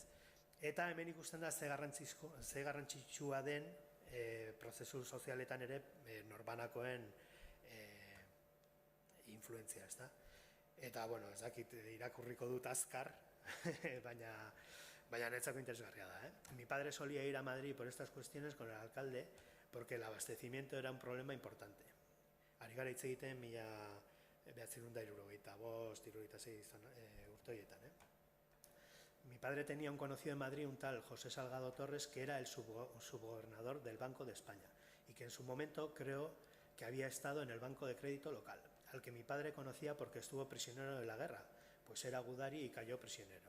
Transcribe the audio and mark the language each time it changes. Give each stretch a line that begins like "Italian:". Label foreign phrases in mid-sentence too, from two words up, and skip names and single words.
Basque: Eta hemen ikusten da ze garrantzitsua den prozesu sozialetan ere norbanakoen influentzia, ez da? Eta, bueno, ez dakit irakurriko dut azkar, baina netzako interesgarria da.
Spanish: Mi padre solía ir a Madrid por estas cuestiones con el alcalde porque el abastecimiento era un problema importante.
Basque: Ari gara hitz egiten 1975-76 urte horietan.
Spanish: Mi padre tenía un conocido en Madrid, un tal José Salgado Torres, que era el subgobernador del Banco de España y que en su momento creo que había estado en el Banco de Crédito local, al que mi padre conocía porque estuvo prisionero de la guerra, pues era gudari y cayó prisionero.